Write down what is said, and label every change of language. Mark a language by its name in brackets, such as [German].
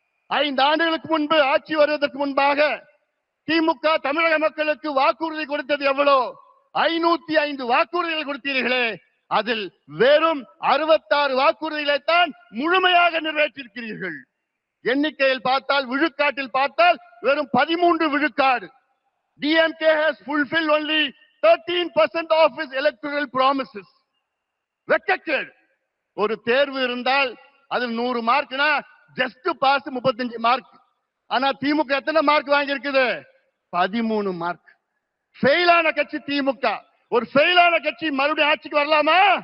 [Tamil] 5 ஆண்டுகளுக்கு முன்பு ஆட்சி வருவதற்கு முன்பாக திமுக தமிழக மக்களுக்கு வாக்குறுதி கொடுத்தது எவ்வளோ? 505 வாக்குறுதிகள் கொடுத்தீர்களே, அதில் வெறும் 66 வாக்குறுதிகளை தான் முழுமையாக நிறைவேற்றிருக்கிறீர்கள். எண்ணிக்கையில் பார்த்தால், விழுக்காட்டில் பார்த்தால் வெறும் 13 விழுக்காடு. [English] DMK has fulfilled only 13% of its electoral promises. Rejected. [Tamil] ஒரு தேர்வு இருந்தால் அதில் 100 மார்க்னா [English] just pass [Tamil] 35 மார்க். ஆனா திமுக எத்தனை மார்க் வாங்கி இருக்குது? 13 மார்க். ஃபெயிலான கட்சி திமுக. ஒரு ஃபெயிலான கட்சி மறுபடியும் ஆட்சிக்கு வரலாமா?